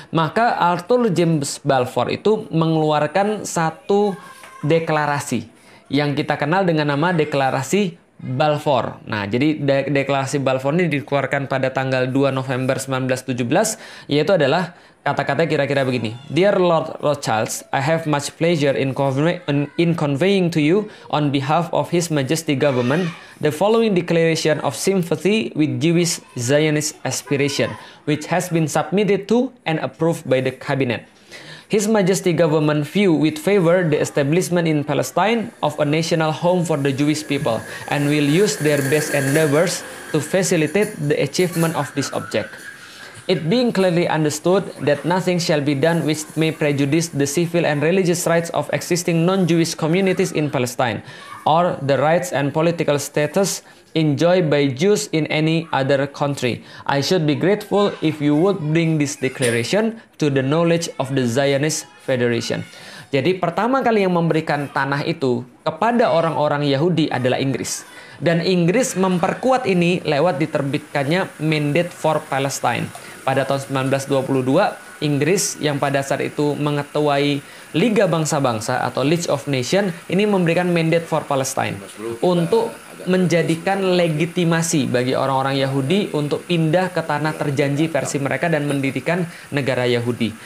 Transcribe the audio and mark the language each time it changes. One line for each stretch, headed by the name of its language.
Indonesian: Maka Arthur James Balfour itu mengeluarkan satu deklarasi yang kita kenal dengan nama Deklarasi Balfour. Nah, jadi Deklarasi Balfour ini dikeluarkan pada tanggal 2 November 1917, yaitu adalah Kata-katanya kira-kira begini.
English: Dear Lord Rothschild, I have much pleasure in conveying to you on behalf of His Majesty government the following declaration of sympathy with Jewish Zionist aspiration, which has been submitted to and approved by the cabinet. His Majesty government view with favor the establishment in Palestine of a national home for the Jewish people and will use their best endeavors to facilitate the achievement of this object. It being clearly understood that nothing shall be done which may prejudice the civil and religious rights of existing non-Jewish communities in Palestine, or the rights and political status enjoyed by Jews in any other country. I should be grateful if you would bring this declaration to the knowledge of the Zionist Federation.
Indonesian: Jadi pertama kali yang memberikan tanah itu kepada orang-orang Yahudi adalah Inggris. Dan Inggris memperkuat ini lewat diterbitkannya Mandate for Palestine. Pada tahun 1922, Inggris yang pada saat itu mengetuai Liga Bangsa-Bangsa atau League of Nations ini memberikan Mandate for Palestine untuk menjadikan legitimasi bagi orang-orang Yahudi untuk pindah ke tanah terjanji versi mereka dan mendirikan negara Yahudi.